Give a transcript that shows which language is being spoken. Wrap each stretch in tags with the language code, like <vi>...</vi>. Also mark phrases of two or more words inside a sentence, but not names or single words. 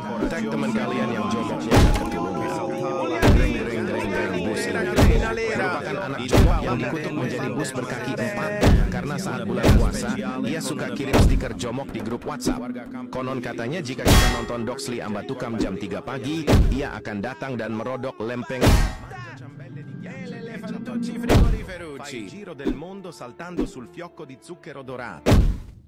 <id>Tag teman kalian yang jomoknya gak keturunan. Greng greng greng greng bus merupakan anak jomok yang dikutuk menjadi bus berkaki 4 karena saat bulan puasa ia suka kirim stiker jomok di grup WhatsApp. Konon katanya jika kita nonton Doxley Ambatukam jam 3 pagi, ia akan datang dan merodok lempeng.</id> <it>Elefantocci frigoriferucci. Fai il giro del mondo saltando sul fiocco di zucchero dorato.</it>